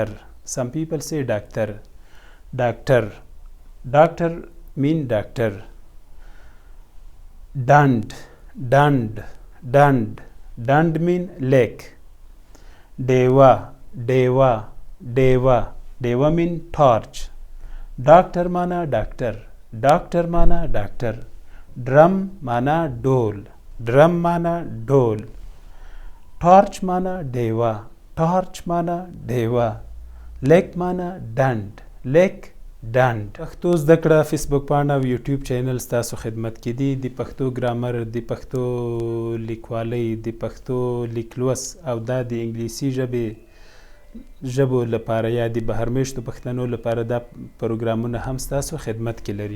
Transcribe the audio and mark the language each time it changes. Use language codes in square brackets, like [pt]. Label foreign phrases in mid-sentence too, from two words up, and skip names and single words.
[en] Some people say doctor. Doctor. Doctor mean doctor. Dund. Dund. Dund. Dund mean leg. Deva. Deva. Deva. Deva mean torch. Doctor mana doctor. Doctor mana doctor. Drum mana dole. Drum mana dole. Torch mana deva. Torch mana deva. Leg mana dund. Leg dund. [ps] پښتو زده کړه فیسبوک پاڼه او یوټیوب چینل ستاسو خدمت کې دي. د پښتو ګرامر، د پښتو لیکوالۍ، د پښتو لیکلوست او دا د انګلیسي ژبو لپاره یا د بهرنیانو پښتنو لپاره دا پروګرامونه هم ستاسو خدمت کې لري.